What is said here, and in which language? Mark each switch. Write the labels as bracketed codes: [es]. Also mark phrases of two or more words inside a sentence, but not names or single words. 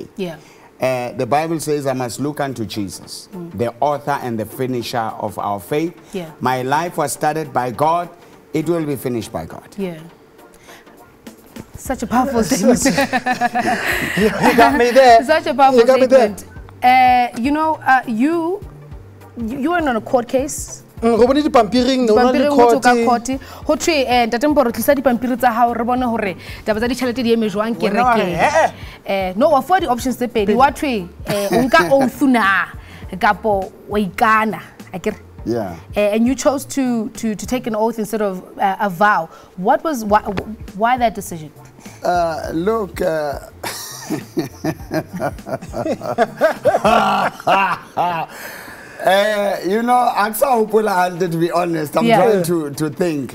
[en] The Bible says I must look unto Jesus, the author and the finisher of our faith. My life was started by God. It will be finished by God. Such a powerful statement. You got me there. Such a powerful statement. You know, you were on a court case. [st] Pampiri ho thwe Ntatempo tlisa dipampiri tsa hao re bone hore taba tsa ditšhelete di eme jwang kereke. No, wa [en] for the options [st] tse pedi wa thwe o nka oath na kapo wa ikana akere. [en] And you chose to take an oath instead of a vow. Why that decision? Look, you know, to be honest, I'm trying to think.